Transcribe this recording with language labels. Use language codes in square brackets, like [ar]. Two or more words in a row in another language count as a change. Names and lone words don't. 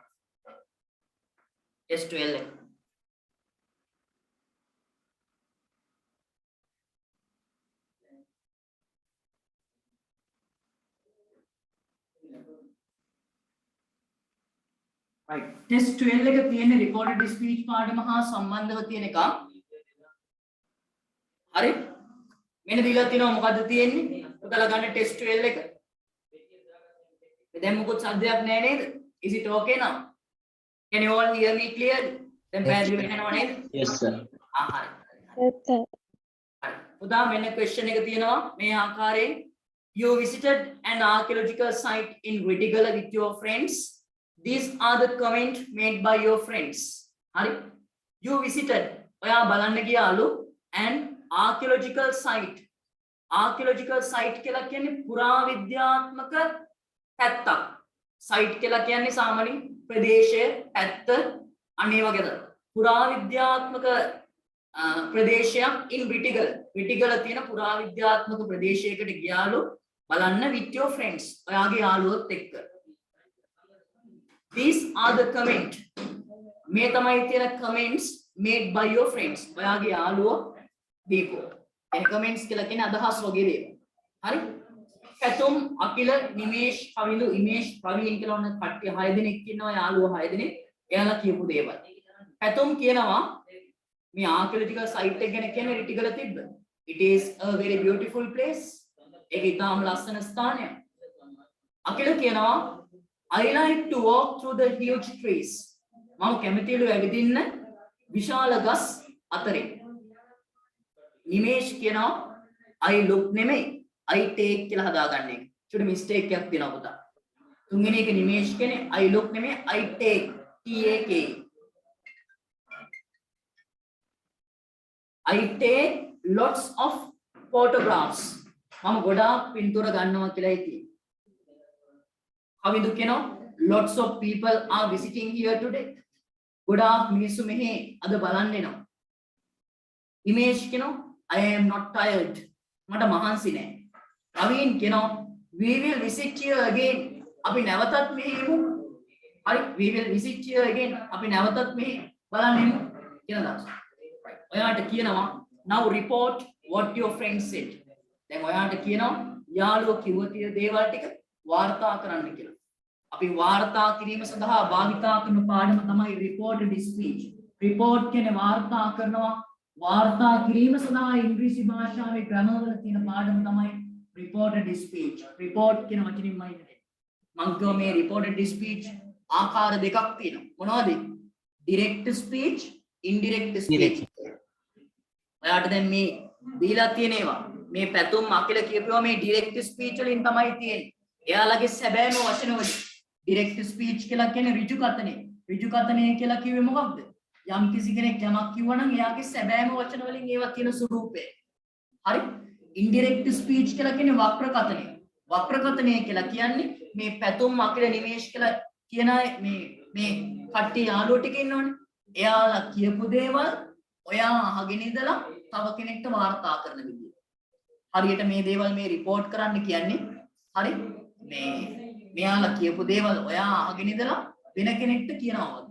[si] test 12 එක. [en] right test [si] 12 එක තියෙන්නේ [en] recorded speech [si] පාඩම හා සම්බන්ධව තියෙන එක. හරි? මෙන්න දීලා තියෙනවා මොකද්ද තියෙන්නේ? ඔතල ගන්න test 12 එක. දැන් මොකොත් සද්දයක් නැහැ නේද? [en] Is it okay now? Can you all hear me clearly? [si] දැන් පැහැදිලිව ඇහෙනව නේද? [en] Yes sir. හරි. yes sir. [si] හරි. උදා මෙන්න question එක තියෙනවා මේ ආකාරයෙන් [en] you visited an archaeological site in Retigala with your friends. These are the comment made by your friends. Hari? You visited. [si] ඔයා බලන්න ගියාලු [en] an archaeological site. Archaeological site [si] කියලා කියන්නේ පුරාවිද්‍යාත්මක පැත්තක්. Site කියලා කියන්නේ සාමාන්‍ය ප්‍රදේශය, පැත්ත අනේ වගේද. පුරාවිද්‍යාත්මක ප්‍රදේශයක් in Retigala. Retigala තියෙන පුරාවිද්‍යාත්මක ප්‍රදේශයකට ගියාලු බලන්න [en] with your friends. [si] ඔයාගේ යාළුවොත් එක්ක. [en] These are the comment. [si] මේ තමයි තියෙන [en] comments made by your friends. [si] ඔයාගේ යාළුවෝ දීපු. ඒ comments කියලා කියන්නේ අදහස් වගේ දේවල්. හරි? පැතුම් අකිල නිමේෂ් කවිලු ඉමේෂ් ප්‍රවීන් කියලා ඔන්න කට්ටිය 6 දෙනෙක් ඉන්නවා යාළුවෝ 6 දෙනෙක්. එයාලා කියපු දේවල්. පැතුම් කියනවා මේ [en] archaeological site [si] එක ගැන කියන්නේ රිටිගල තිබ්බ. [en] It is a very beautiful place. [si] ඒක ඉතාම ලස්සන ස්ථානයක්. අකිල කියනවා [en] I like to walk through the huge trees. [si] මම කැමතිලු ඇවිදින්න විශාල ගස් අතරේ. නිමේෂ් කියනවා [en] I look [si] නෙමෙයි [en] I take [si] කියලා හදාගන්න එක. චුටි මිස්ටේක් එකක් තියෙනවා පුතා. තුන්වෙනි එක නිමේෂ් කියන්නේ [en] I look [si] නෙමෙයි [en] I take T-A-K. I take lots of photographs. [si] මම ගොඩාක් පින්තූර ගන්නවා කියලා හිතේ. කවිදු කියනවා [en] lots of people are visiting here today. [si] ගොඩාක් මිනිස්සු මෙහි අද බලන්න එනවා. ඉමේජ් කියනවා [en] I am not tired. [si] මට මහන්සි නෑ. රවීන් කියනවා [en] we will visit here again. [si] අපි නැවතත් මෙහි එමු. හරි [en] we will visit here again. [si] අපි නැවතත් මෙහි බලන්න එමු කියන දවස. ඔයාට කියනවා [en] now report what your friends said. [si] දැන් ඔයාට කියනවා යාළුවෝ කිව්ව දේවල් ටික වාර්තා කරන්න කියලා. අපි වාර්තා කිරීම සඳහා භාවිතා කරන පාඩම තමයි [en] reported speech. [si] report කියන්නේ වාර්තා කරනවා. වාර්තා කිරීම සඳහා ඉංග්‍රීසි භාෂාවේ grammar වල තියෙන පාඩම තමයි [en] reported speech. [si] report කියන වචنيන්මයි ඉන්නේ. මම කියව මේ [en] reported speech [si] ආකාර දෙකක් තියෙනවා. මොනවද? [en] direct speech, indirect speech. [si] ඔයාට දැන් මේ දීලා තියෙන ඒවා මේ පැතුම් අකිල කියපුවා මේ [en] direct speech [si] වලින් තමයි තියෙන්නේ. එයාලගේ සැබෑම වචන වලින් [en] direct speech [si] කියලා කියන්නේ ඍජු කතනය. ඍජු කතනය කියලා කිව්වේ මොකක්ද? යම් කිසි කෙනෙක් යමක් කිව්වනම් එයාගේ සැබෑම වචන වලින් ඒවා තියෙන ස්වරූපය. හරි? [en] indirect speech [si] කියලා කියන්නේ වක්‍ර කතනය. වක්‍ර කතනය කියලා කියන්නේ මේ පැතුම් අකිල නිමේෂ් කියලා කියන මේ කට්ටිය යාළුවෝ ටික ඉන්නවනේ. එයාලා කියපු දේවල් ඔයා අහගෙන ඉඳලා තව කෙනෙක්ට වාර්තා කරන විදිය. හරියට මේ දේවල් මේ report කරන්න කියන්නේ හරි මෙයාලා කියපු දේවල් ඔයා අහගෙන ඉඳලා වෙන කෙනෙක්ට කියනවා වගේ.